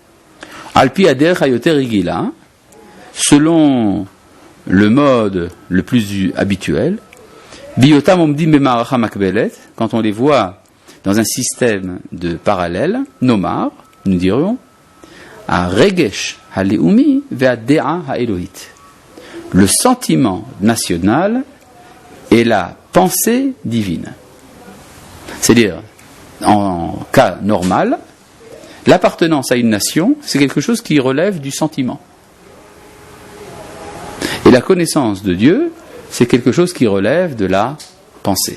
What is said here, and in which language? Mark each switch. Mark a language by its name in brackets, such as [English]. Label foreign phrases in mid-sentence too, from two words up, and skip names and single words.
[French] selon le mode le plus habituel, quand on les voit dans un système de parallèle, nomar, nous dirions, à [Hebrew] רגש הלאומי והדעה האלוהית, [French] le sentiment national et la pensée divine. C'est-à-dire, en cas normal, l'appartenance à une nation, c'est quelque chose qui relève du sentiment. Et la connaissance de Dieu, c'est quelque chose qui relève de la pensée.